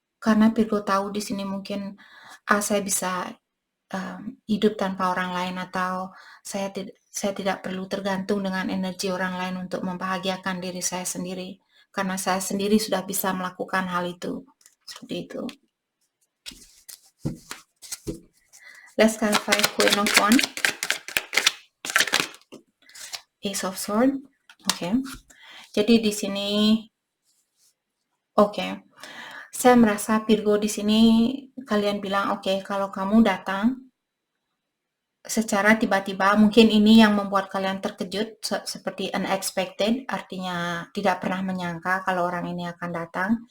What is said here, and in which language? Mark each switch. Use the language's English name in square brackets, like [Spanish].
[Indonesian] Karena Virgo tahu di sini mungkin saya bisa hidup tanpa orang lain atau saya tidak perlu tergantung dengan energi orang lain untuk membahagiakan diri saya sendiri. Karena saya sendiri sudah bisa melakukan hal itu. Seperti itu. [English] Let's clarify Queen of Wands. Ace of Swords. Oke. [Indonesian] Jadi di sini saya merasa Virgo di sini kalian bilang kalau kamu datang secara tiba-tiba, mungkin ini yang membuat kalian terkejut seperti unexpected, artinya tidak pernah menyangka kalau orang ini akan datang.